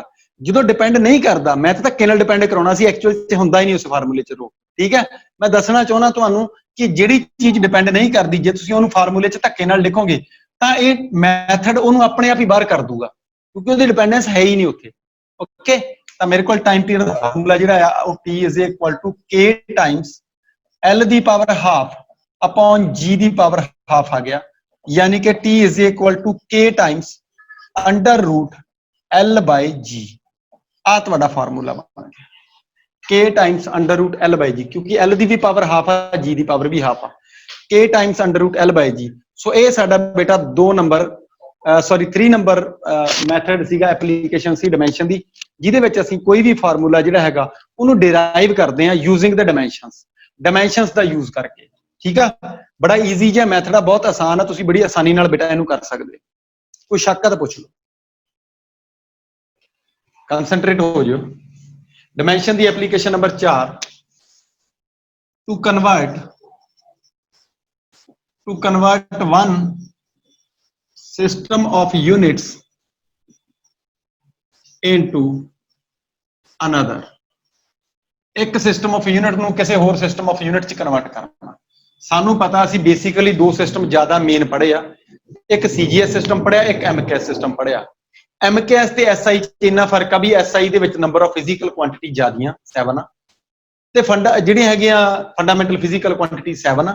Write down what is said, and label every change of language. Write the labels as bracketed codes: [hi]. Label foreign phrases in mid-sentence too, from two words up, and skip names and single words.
[pa] ਜਦੋਂ ਡਿਪੈਂਡ ਨਹੀਂ ਕਰਦਾ, ਮੈਂ ਤਾਂ ਧੱਕੇ ਨਾਲ ਡਿਪੈਂਡ ਕਰਾਉਣਾ ਸੀ, ਐਕਚੁਅਲ 'ਚ ਹੁੰਦਾ ਹੀ ਨਹੀਂ ਉਸ ਫਾਰਮੂਲੇ 'ਚ ਰੋ। ਠੀਕ ਹੈ, ਮੈਂ ਦੱਸਣਾ ਚਾਹੁੰਦਾ ਤੁਹਾਨੂੰ ਕਿ ਜਿਹੜੀ ਚੀਜ਼ ਡਿਪੈਂਡ ਨਹੀਂ ਕਰਦੀ, ਜੇ ਤੁਸੀਂ ਉਹਨੂੰ ਫਾਰਮੂਲੇ 'ਚ ਧੱਕੇ ਨਾਲ ਲਿਖੋਗੇ ਤਾਂ ਇਹ ਮੈਥਡ ਉਹਨੂੰ ਆਪਣੇ ਆਪ ਹੀ ਬਾਹਰ ਕਰ ਦੂਗਾ, ਕਿਉਂਕਿ ਉਹਦੀ ਡਿਪੈਂਡੈਂਸ ਹੈ ਹੀ ਨਹੀਂ ਉੱਥੇ। ਓਕੇ, ਤਾਂ ਮੇਰੇ ਕੋਲ [en] time period [pa] ਦਾ ਫਾਰਮੂਲਾ ਜਿਹੜਾ ਆ ਉਹ [en] t is equal to k times l [pa] ਦੀ [en] power half [pa] upon g ਦੀ [en] power half [pa] ਆ ਗਿਆ, ਯਾਨੀ ਕਿ [en] t is equal to k times under root l by g। [pa] ਆ ਤੁਹਾਡਾ ਫਾਰਮੂਲਾ ਬਣ ਗਿਆ, [en] k times under root l by g, [pa] ਕਿਉਂਕਿ l ਦੀ ਵੀ [en] power half [pa] ਆ, g ਦੀ ਪਾਵਰ ਵੀ ਹਾਫ ਆ, [en] k times under root l by g। [pa] ਸੋ ਇਹ ਸਾਡਾ ਬੇਟਾ 3 ਨੰਬਰ ਮੈਥਡ ਸੀਗਾ, ਐਪਲੀਕੇਸ਼ਨ ਸੀ ਡਾਈਮੈਂਸ਼ਨ ਦੀ, ਜਿਹਦੇ ਵਿੱਚ ਅਸੀਂ ਕੋਈ ਵੀ ਫਾਰਮੂਲਾ ਜਿਹੜਾ ਹੈਗਾ ਉਹਨੂੰ ਡਿਰਾਈਵ ਕਰਦੇ ਹਾਂ [en] using the dimensions [pa] ਦਾ ਯੂਜ਼ ਕਰਕੇ। ਠੀਕ ਆ, ਬੜਾ ਈਜ਼ੀ ਜਿਹਾ ਮੈਥਡ ਆ, ਬਹੁਤ ਆਸਾਨ ਆ, ਤੁਸੀਂ ਬੜੀ ਆਸਾਨੀ ਨਾਲ ਬੇਟਾ ਇਹਨੂੰ ਕਰ ਸਕਦੇ। ਕੋਈ ਸ਼ੱਕ ਆ ਤਾਂ ਪੁੱਛ ਲਓ, ਕੰਸੈਂਟਰੇਟ ਹੋ ਜਾਓ। ਡਾਈਮੈਂਸ਼ਨ ਦੀ ਐਪਲੀਕੇਸ਼ਨ ਨੰਬਰ 4, [en] to convert one system of units into another। [pa] ਇੱਕ [en] system of unit [pa] ਨੂੰ ਕਿਸੇ ਹੋਰ [en] system of unit [pa] 'ਚ ਕਨਵਰਟ ਕਰਨਾ। ਸਾਨੂੰ ਪਤਾ, ਅਸੀਂ ਬੇਸਿਕਲੀ ਦੋ ਸਿਸਟਮ ਜ਼ਿਆਦਾ ਮੇਨ ਪੜ੍ਹੇ ਆ, ਇੱਕ CGS ਸਿਸਟਮ ਪੜ੍ਹਿਆ, ਇੱਕ MKS ਸਿਸਟਮ ਪੜ੍ਹਿਆ। MKS ਤੇ SI 'ਚ ਇੰਨਾ ਫਰਕ ਆ ਵੀ SI ਦੇ ਵਿੱਚ [en] number of physical quantity [pa] ਜ਼ਿਆਦੀਆਂ 7 ਆ, ਤੇ ਜਿਹੜੀਆਂ ਹੈਗੀਆਂ [en] fundamental physical quantity [pa] 7 ਆ।